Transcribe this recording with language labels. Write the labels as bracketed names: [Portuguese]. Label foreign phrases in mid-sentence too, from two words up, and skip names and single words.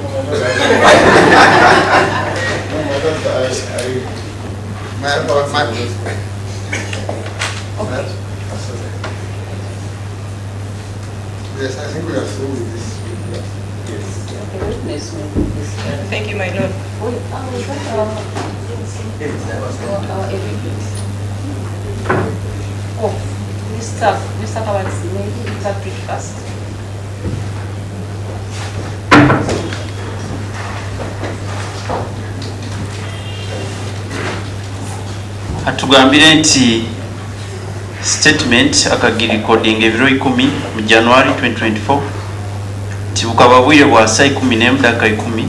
[English] Yes, I think we are through with this. The witness will be this. Thank you, my lord. Wait, is that our evidence? Oh, Mr. Kawansi, maybe interpret first. [Nyankole] Atugambire nti statement akagiri recording ebiro 10 mu January 2024 nti bukaba bwire bwa saa 10 dakika 10